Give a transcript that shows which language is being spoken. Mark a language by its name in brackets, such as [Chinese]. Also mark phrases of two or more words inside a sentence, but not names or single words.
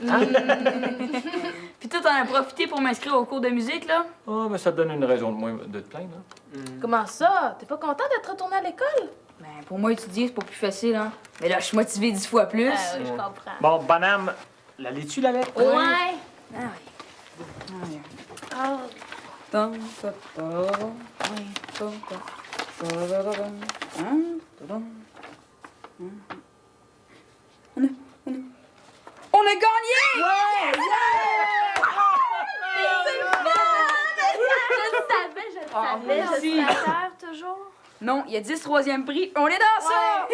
[French] Puis toi, t'en as profité pour m'inscrire au cours de musique, là? Oh, mais ça te donne une raison de moins de te plaindre. Hein? Comment ça? T'es pas content d'être retourné à l'école? Ben, pour moi, étudier, c'est pas plus facile, hein. Mais là, je suis motivée 10 fois plus. Oui, je comprends. Bon, Bonhomme, la lis-tu la lettre? Ouais. Ah oui. Ah. Tom, tom, tom, tom, tom, tom, tom. On a gagné! Ouais! Je le savais. Merci. Toujours. Non, il y a 10 troisième prix. On est dans ça!